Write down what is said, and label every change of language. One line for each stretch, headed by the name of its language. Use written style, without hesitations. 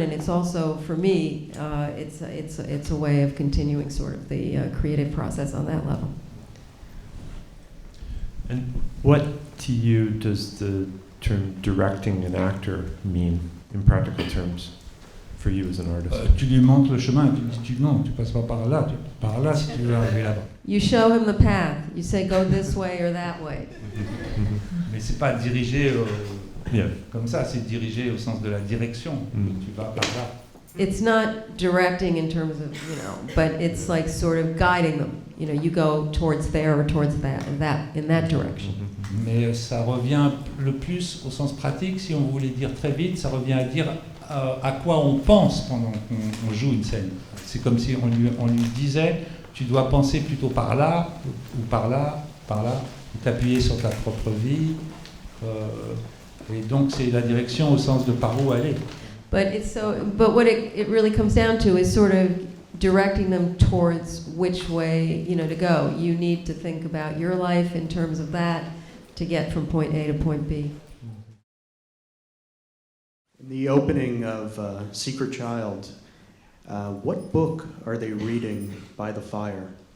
English: And it's also, for me, it's a way of continuing sort of the creative process on that level. And what to you does the term directing an actor mean in practical terms for you as an artist?
French: Tu lui montres le chemin et tu dis non, tu passes pas par là, tu passes par là si tu veux arriver là-bas.
English: You show him the path. You say go this way or that way.
French: Mais c'est pas diriger
English: Yeah.
French: comme ça, c'est diriger au sens de la direction. Tu vas par là.
English: It's not directing in terms of, but it's like sort of guiding them. You go towards there or towards that in that direction.
French: Mais ça revient le plus au sens pratique, si on voulait dire très vite, ça revient à dire à quoi on pense pendant qu'on joue une scène. C'est comme si on lui disait, tu dois penser plutôt par là, ou par là, ou t'appuyer sur ta propre vie. Et donc c'est la direction au sens de par où aller.
English: But what it really comes down to is sort of directing them towards which way, to go. You need to think about your life in terms of that to get from point A to point B. In the opening of Secret Child, what book are they reading by the fire?